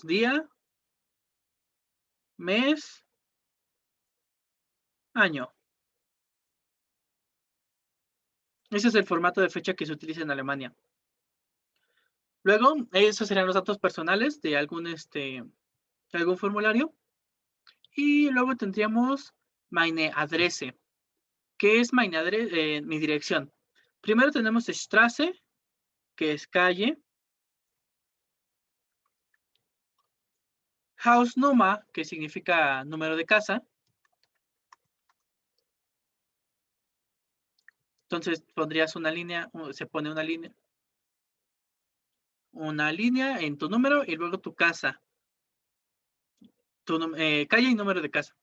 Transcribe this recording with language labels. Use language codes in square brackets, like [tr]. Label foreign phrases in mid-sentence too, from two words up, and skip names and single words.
[es] Día, mes, año. Ese es el formato de fecha que se utiliza en Alemania. Luego, esos serían los datos personales de algún formulario. Y luego tendríamos [de] meine Adresse. [es] ¿Qué es [de] meine Adresse? [es] Mi dirección. Primero tenemos Straße, que es calle. Hausnummer, que significa número de casa. Entonces pondrías una línea, se pone una línea en tu número y luego tu casa, calle y número de casa.